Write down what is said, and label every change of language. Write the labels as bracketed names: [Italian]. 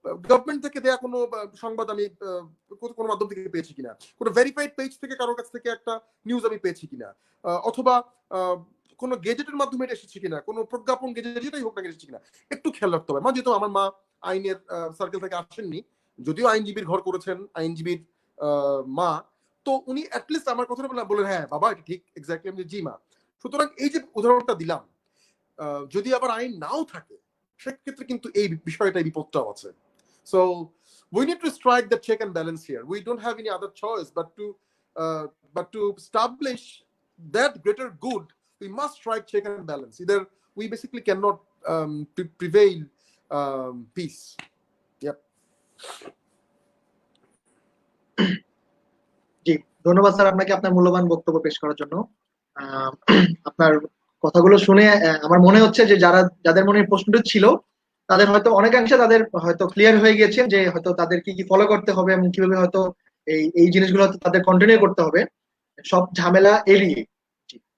[Bangla] Government থেকে দেয়া কোনো সংবাদ আমি কোনো মাধ্যম থেকে পেয়েছি কিনা, কোনো ভেরিফাইড পেজ থেকে কারোর কাছ থেকে একটা নিউজ আমি পেয়েছি কিনা, অথবা কোনো গেজেটের মাধ্যমে এটা এসেছে কিনা, কোনো প্রজ্ঞাপন গেজেট যেটাই হোক না এসেছে কিনা, একটু খেয়াল রাখতে হবে। মা যেহেতু আমার মা আইনের সার্কেল থেকে আসেননি, যদিও আইনজীবীর ঘর করেছেন, আইনজীবীর মা, তো উনি অ্যাটলিস্ট আমার কথাটা বললেন হ্যাঁ বাবা এটা ঠিক এক্স্যাক্টলি, আমি জি মা। সুতরাং এই যে উদাহরণটা দিলাম, যদি আবার আইন নাও থাকে সেক্ষেত্রে কিন্তু এই বিষয়টা বিপদটাও আছে। [English] So we need to strike the check and balance here. We don't have any other choice but to establish that greater good. We must strike check and balance. Either we basically cannot prevail peace. Yep. [Bangla] জি, ধন্যবাদ sir আপনাকে আপনার মূল্যবান বক্তব্য পেশ করার জন্য। আপনার কথাগুলো শুনে আমার মনে হচ্ছে যে যাদের মনে প্রশ্নটা ছিল তাদের হয়তো অনেকাংশে তাদের হয়তো ক্লিয়ার হয়ে গেছেন যে হয়তো তাদের কি কি ফলো করতে হবে এবং কিভাবে হয়তো এই জিনিসগুলো হয়তো তাদের কন্টিনিউ করতে হবে সব ঝামেলা এড়িয়ে। জি।